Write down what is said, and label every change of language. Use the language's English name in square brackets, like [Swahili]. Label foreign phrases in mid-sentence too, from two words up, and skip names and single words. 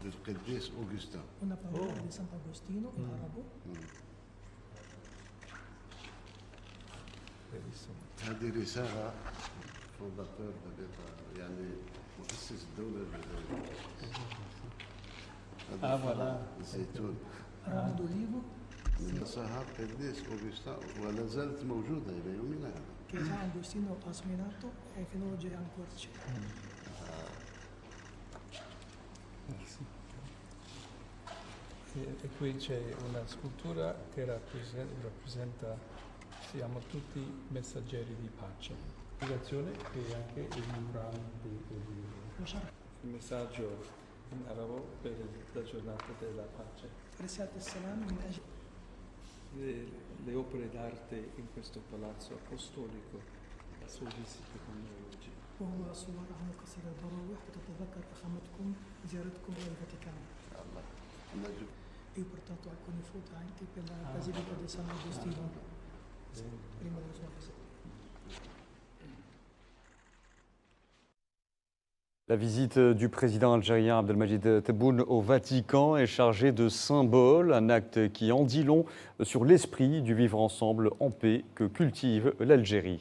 [Arabic] القديس أوغسطين. [Italian] Una parola di Sant'Agostino in arabo. [Arabic] هذه رسالة فونداتور يعني مؤسس الدولة الجزائرية. voilà. الزيتون. [Italian] Ramo d'olivo [Arabic] نصها القديس أوغسطين ولا زالت موجودة إلى يومنا هذا. [Italian] che San Agostino ha seminato e fino ad oggi ancora c'è. E qui c'è una scultura che rappresenta, siamo tutti messaggeri di pace. Spiegazione e anche il mural di il messaggio in arabo per la giornata della pace. [Arabic] رسالة السلام من أجل [Italian] Le opere d'arte in questo palazzo apostolico, la sua visita con noi oggi. [Arabic] وهو صور عن قصر البراوح وتتذكر فخامتكم زيارتكم إلى الفاتيكان. [Italian] E portanto alcune foto anche per la Basilica di San Agostino prima della sua visita. [French] La visite du président algérien Abdelmadjid Tebboune au Vatican est chargée de symboles, un acte qui en dit long sur l'esprit du vivre ensemble en paix que cultive l'Algérie.